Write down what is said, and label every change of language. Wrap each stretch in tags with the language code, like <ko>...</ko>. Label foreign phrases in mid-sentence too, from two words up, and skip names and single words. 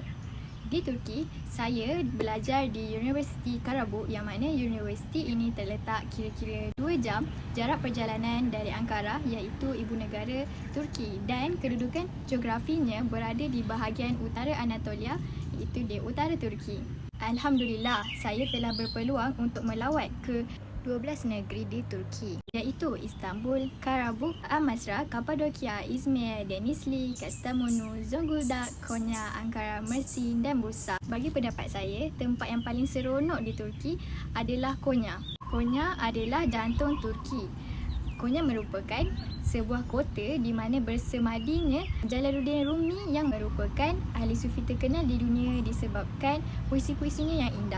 <ms>Di Turki, saya belajar di Universiti Karabuk, yang mana universiti ini terletak kira-kira 2 jam jarak perjalanan dari Ankara, iaitu ibu negara Turki, dan kedudukan geografinya berada di bahagian utara Anatolia, iaitu di utara Turki. Alhamdulillah, saya telah berpeluang untuk melawat ke 12 negeri di Turki, iaitu Istanbul, Karabuk, Amasra, Kapadokia, Izmir, Denizli, Kastamonu, Zonguldak, Konya, Ankara, Mersin dan Bursa. Bagi pendapat saya, tempat yang paling seronok di Turki adalah Konya. Konya adalah jantung Turki. Konya merupakan sebuah kota di mana bersemadinya Jalaluddin Rumi yang merupakan ahli sufi terkenal di dunia disebabkan puisi-puisinya yang indah.</ms>